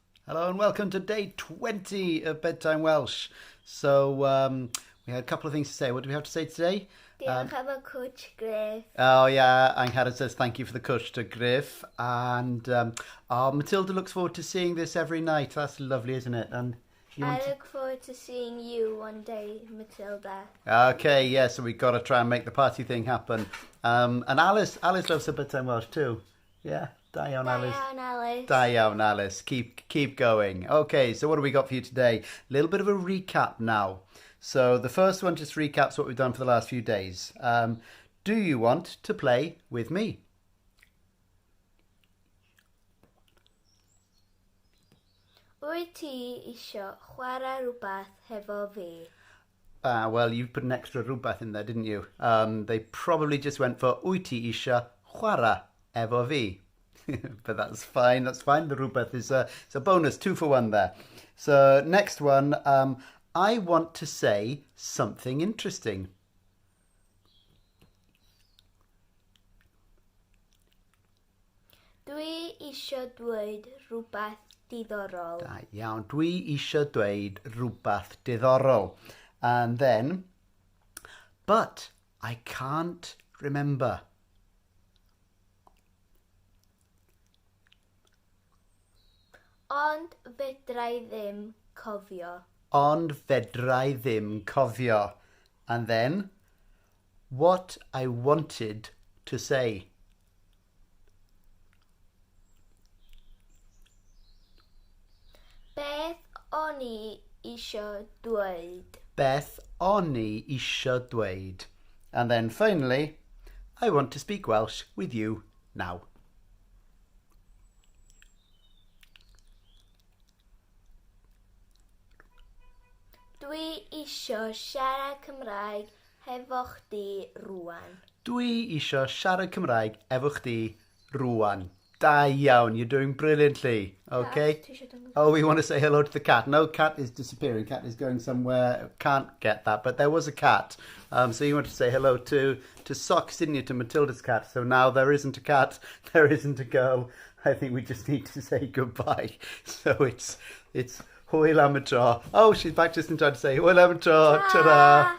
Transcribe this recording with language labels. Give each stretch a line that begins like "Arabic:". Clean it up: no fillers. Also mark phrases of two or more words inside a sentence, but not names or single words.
English: Hello and welcome to day 20 of Bedtime Welsh. So we had a couple of things to say. What do we have to say today?
Welsh: Diolch am y cwtch Griff.
English: Oh yeah, Angharad says thank you for the cwtch to Griff. And Matilda looks forward to seeing this every night. That's lovely, isn't it? And I look forward to seeing you one day, Matilda. Okay, yeah, so we've got to try and make the party thing happen. And Alice loves her Bedtime Welsh too. Yeah,
Welsh: da iawn, Alice. Da iawn, Alice. Da iawn,
English: Alice. Keep going. Okay, so what have we got for you today? A little bit of a recap now. So the first one just recaps what we've done for the last few days. Do you want to play with me?
Welsh: Wyt ti isio chwarae rhywbeth hefo fi?
English: Well, you put an extra rhywbeth in there, didn't you? They probably just went for
Welsh: wyt ti isio chwarae efo fi.
English: But that's fine. The rhywbeth is it's a bonus, 2 for 1 there. So next one, I want to say something interesting.
Welsh: Dwi isio dweud rhywbeth diddorol. Da iawn. Dwi isio dweud rhywbeth diddorol.
English: And then, but I can't remember.
Welsh: Ond fedrai ddim cofio. Ond fedrai ddim cofio.
English: And then, what I wanted to say.
Welsh: Beth o'n i isio dweud? Beth o'n i isio dweud.
English: And then finally, I want to speak Welsh with you now.
Welsh: Dwi isio siarad Cymraeg hefo chdi rŵan. Dwi isio siarad Cymraeg efo chdi rŵan. Da iawn,
English: you're doing brilliantly. Okay. Oh, we want to say hello to the cat. No, cat is disappearing. Cat is going somewhere. Can't get that, but there was a cat. So you want to say hello to Socks, didn't you? To Matilda's cat. So now there isn't a cat. There isn't a girl. I think we just need to say goodbye. So it's
Welsh: hwyl am y tro.
English: Oh, she's back just in time to say
Welsh: hwyl am y tro.
English: Ta-ra.